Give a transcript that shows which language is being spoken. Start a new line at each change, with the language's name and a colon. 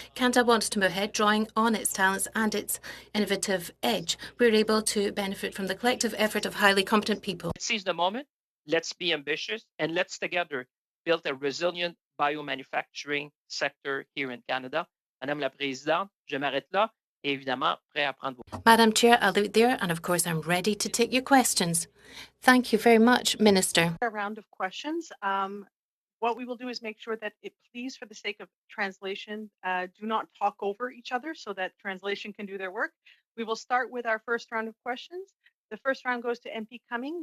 English: Canada wants to move ahead, drawing on its talents and its innovative edge. We're able to benefit from the collective effort of highly competent people. Let's seize the moment. Let's be ambitious, and let's together build a resilient biomanufacturing sector here in Canada.
French: Madame la Présidente, je m'arrête là et évidemment prêt à prendre vos...
English: Madam Chair, I'll leave it there, and of course I'm ready to take your questions. Thank you very much, Minister. A round of questions. What we will do is make sure that please, for the sake of translation, do not talk over each other so that translation can do their work. We will start with our first round of questions. The first round goes to MP Cumming.